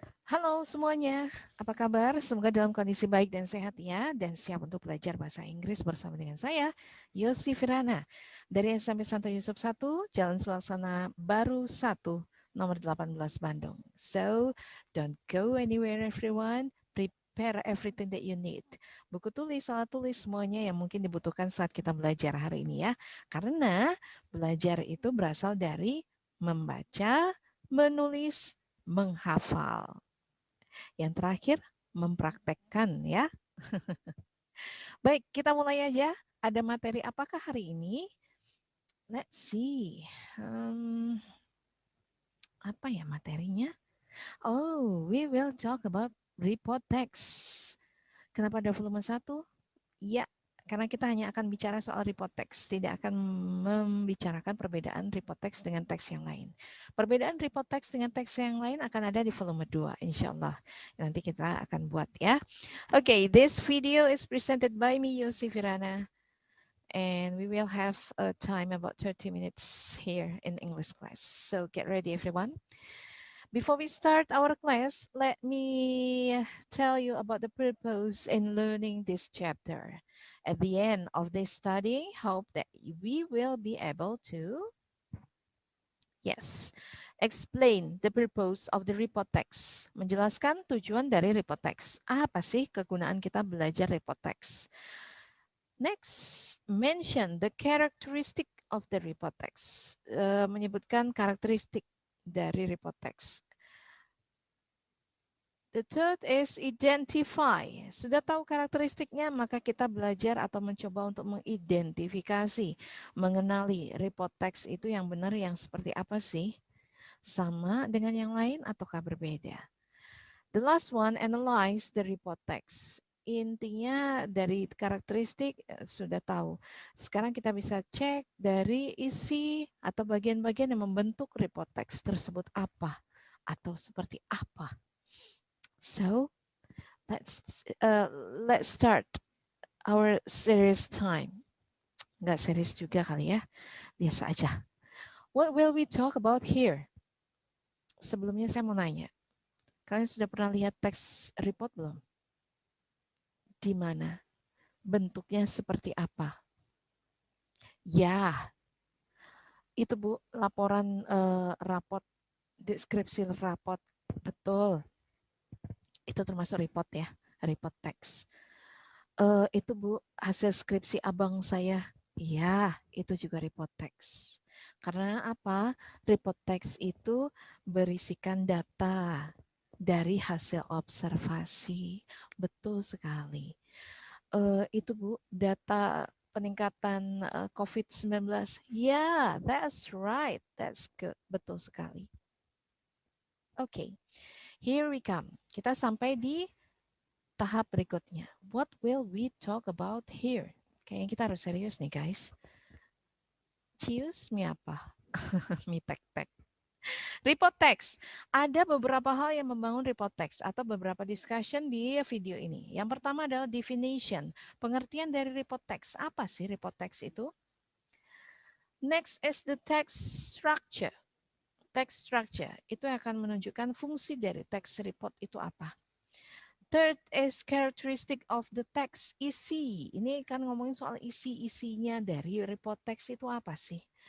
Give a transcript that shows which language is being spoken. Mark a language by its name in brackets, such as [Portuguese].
[Indonesian] Halo semuanya, apa kabar? Semoga dalam kondisi baik dan sehat ya, dan siap untuk belajar bahasa Inggris bersama dengan saya, Yosi Firana, dari SMP Santo Yusuf 1, Jalan Sulaksana Baru 1, nomor 18 Bandung. [English] So, don't go anywhere everyone, prepare everything that you need. [Indonesian] Buku tulis, alat tulis, semuanya yang mungkin dibutuhkan saat kita belajar hari ini ya. Karena belajar itu berasal dari membaca, menulis, menghafal. Yang terakhir, mempraktekkan ya. Baik, kita mulai aja. Ada materi apakah hari ini? [English] Let's see. [Indonesian] Apa ya materinya? [English] Oh, we will talk about report text. [Indonesian] Kenapa ada volume 1? Ya, karena kita hanya akan bicara soal report text, tidak akan membicarakan perbedaan report text dengan teks yang lain. Perbedaan report text dengan teks yang lain akan ada di volume 2, insya Allah. Nanti kita akan buat ya. [English] Okay, this video is presented by me, Yosi Firana, and we will have a time about 30 minutes here in English class. So get ready, everyone. Before we start our class, let me tell you about the purpose in learning this chapter. At the end of this study, hope that we will be able to, yes, explain the purpose of the report text. [Indonesian] Menjelaskan tujuan dari report text. Apa sih kegunaan kita belajar report text? [English] Next, mention the characteristic of the report text. [Indonesian] Menyebutkan karakteristik dari report text. [English] The third is identify. [Indonesian] Sudah tahu karakteristiknya, maka kita belajar atau mencoba untuk mengidentifikasi, mengenali report text itu yang benar yang seperti apa sih? Sama dengan yang lain ataukah berbeda? [English] The last one, analyze the report text. [Indonesian] Intinya dari karakteristik sudah tahu. Sekarang kita bisa cek dari isi atau bagian-bagian yang membentuk report text tersebut apa atau seperti apa. [English] So, let's start our series time. [Indonesian] Nggak series juga kali ya, biasa aja. [English] What will we talk about here? [Indonesian] Sebelumnya saya mau nanya, kalian sudah pernah lihat teks report belum? Di mana? Bentuknya seperti apa? Ya, itu Bu, laporan raport, deskripsi raport. Betul, itu termasuk report ya, report teks. Itu Bu, hasil skripsi abang saya. Iya, itu juga report teks. Karena apa? Report teks itu berisikan data dari hasil observasi. Betul sekali. Itu Bu, data peningkatan COVID-19. [English] Yeah, that's right. That's good. [Indonesian] Betul sekali. [English] Okay, here we come. [Indonesian] Kita sampai di tahap berikutnya. [English] What will we talk about here? [Indonesian] Kayaknya kita harus serius nih guys. Cius mi apa? Mi tek-tek. Report text. Ada beberapa hal yang membangun report text atau beberapa discussion di video ini. Yang pertama adalah definition. Pengertian dari report text. Apa sih report text itu? [English] Next is the text structure. [Indonesian] Text structure itu akan menunjukkan fungsi dari text report itu apa. [English] Third is characteristic of the text, isi. [Indonesian] Ini kan ngomongin soal isi-isinya dari report text itu apa sih?